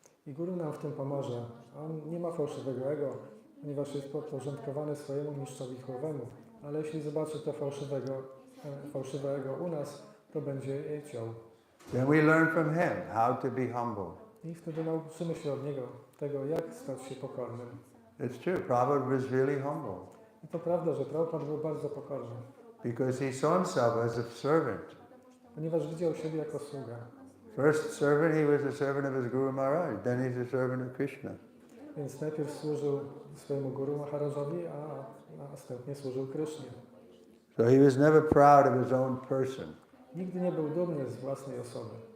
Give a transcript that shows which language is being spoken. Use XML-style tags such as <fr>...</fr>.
<pl>I Guru nam w tym pomoże. On nie ma fałszywego ego, ponieważ jest podporządkowany swojemu mistrzowi chłowemu. Ale jeśli zobaczy to fałszywe ego u nas, to będzie je ciął.</pl> <en>Then we learn from him how to be humble.</en> <pl>I wtedy nauczymy się od niego tego, jak stać się pokornym.</pl> <en>It's true. Prabhupada was really humble</en> <pl>I to prawda, że Prabhupada był bardzo pokorny,</pl> <en>because he saw himself as a servant.</en> <pl>ponieważ widział siebie jako sługa.</pl> <en>First servant, he was a servant of his Guru Maharaj. Then he's a servant of Krishna.</en> <pl>Więc najpierw służył swojemu Guru Maharajowi, a następnie służył Krysznie.</pl> <en>So he was never proud of his own person.</en> <pl>Nigdy nie był dumny z własnej osoby.</pl>